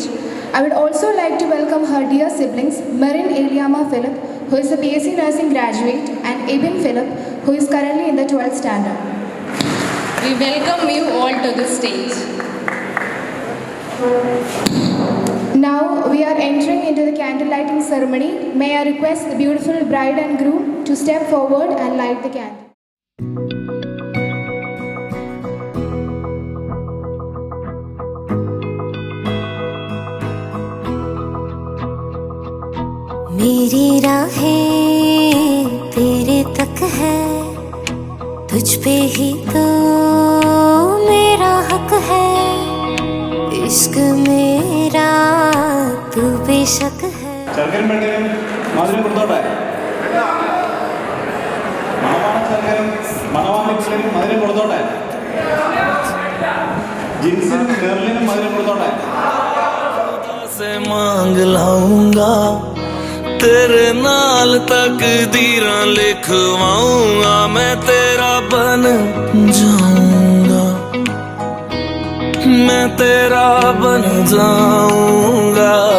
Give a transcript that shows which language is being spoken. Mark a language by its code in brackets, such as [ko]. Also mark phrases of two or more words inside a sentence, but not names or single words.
[en] I would also like to welcome her dear siblings, Marin Eliama Philip, who is a BSc Nursing graduate, and Ibn Philip, who is currently in the 12th standard. We welcome you all to the stage. Now we are entering into the candle lighting ceremony. May I request the beautiful bride and groom to step forward and light the candle. [hi] मेरी राहें तेरे तक है, तुझ पे ही तो मेरा हक है, इश्क मेरा तू बेशक है. [ml] ചെറുക്കനും പെണ്ണിനും മധുരം കൊടുത്തോട്ടെ. മണവാളൻ ചെറുക്കനും മണവാളി പെണ്ണിനും മധുരം കൊടുത്തോട്ടെ. ജിൻസിനും മെർലിനും മധുരം കൊടുത്തോട്ടെ. [hi] से मांग लाऊंगा तेरे नाल तकदीरां लिखवाऊंगा, मैं तेरा बन जाऊंगा, मैं तेरा बन जाऊंगा.